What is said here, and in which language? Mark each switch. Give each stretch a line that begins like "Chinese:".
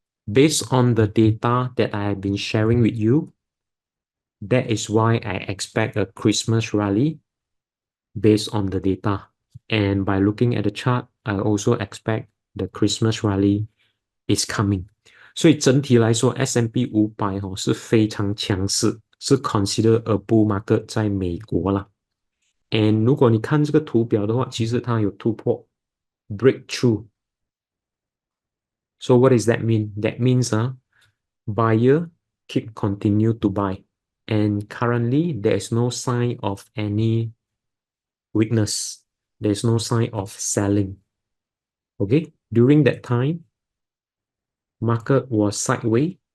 English: Based on the data that I have been sharing with you, that is why I expect a Christmas rally based on the data. And by looking at the chart, I also expect the Christmas rally is coming.
Chinese: 所以整体来说 S&P 500是非常强势，是
English: consider a bull market
Chinese: 在美国啦。 And 如果你看这个图表的话，其实它有突破 breakthrough.
English: So what does that mean? That means buyer keep continue to buy. And currently there is no sign of any weakness. There's no sign of selling. Okay, during that time, market was sideways.